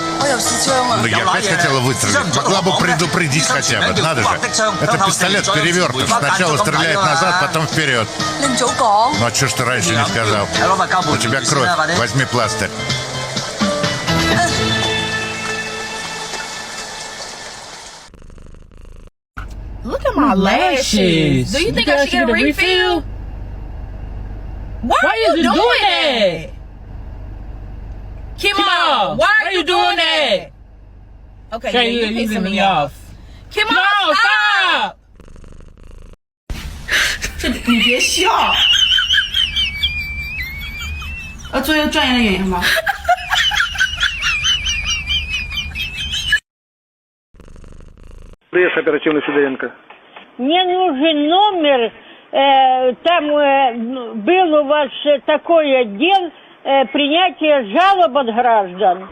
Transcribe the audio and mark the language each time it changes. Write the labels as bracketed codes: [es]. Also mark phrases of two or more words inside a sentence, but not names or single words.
[ru] Ну, я опять хотела выстрелить. Могла бы предупредить хотя бы. Надо же. Это пистолет перевертыш. Сначала стреляет назад, потом вперед. Ну, а что ж ты раньше не сказал? У тебя кровь. Возьми пластырь. [en] my lashes. Do you think I should get a refill? Why are you doing that? Kimo, why are you doing that? Okay, yeah, you're pissing me off. Kimo, stop! [zh] 你别笑。做一个专业的演员吧。 [ru] Есть оперативный Федоренко. Мне нужен номер, там был у вас такой отдел принятия жалоб от граждан.